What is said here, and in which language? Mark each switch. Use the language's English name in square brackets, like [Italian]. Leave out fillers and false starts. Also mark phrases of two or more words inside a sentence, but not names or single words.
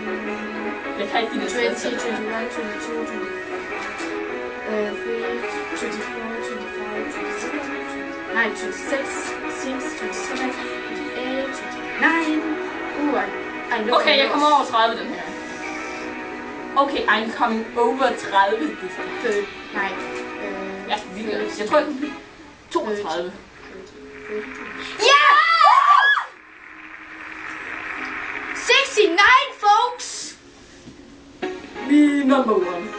[Danish] Jeg kan ikke lide 20, det. [English] 21, 22, 23, 24, 25, 26, 27, 28, 29. I look Okay, at [Danish] jeg kommer [English] yours. [Danish] over 30 den her. [English] Okay, I'm coming over 30 this time. [Danish] Nej. Ja, jeg tror, jeg kan blive 32. [English] Yeah! 69, folks! We number 1.